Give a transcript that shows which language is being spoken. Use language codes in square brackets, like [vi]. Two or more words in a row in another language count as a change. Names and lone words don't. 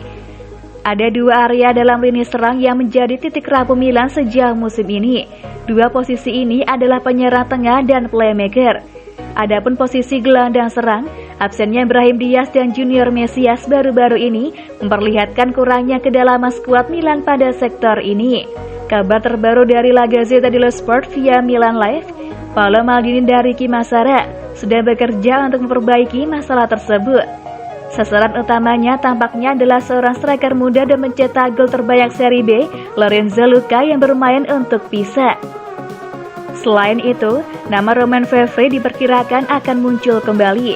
[id] Ada 2 area dalam lini serang yang menjadi titik rapuh Milan sejak musim ini. 2 posisi ini adalah penyerang tengah dan playmaker. Adapun posisi gelandang serang, absennya Brahim Diaz dan Junior Mesias baru-baru ini memperlihatkan kurangnya kedalaman skuad Milan pada sektor ini. Kabar terbaru dari La Gazzetta dello Sport via Milan Live, Paolo Maldini dari Kimasara sudah bekerja untuk memperbaiki masalah tersebut. Sasaran utamanya tampaknya adalah seorang striker muda dan mencetak gol terbanyak Serie B, Lorenzo Luca yang bermain untuk Pisa. Selain itu, nama Romain Fevre diperkirakan akan muncul kembali.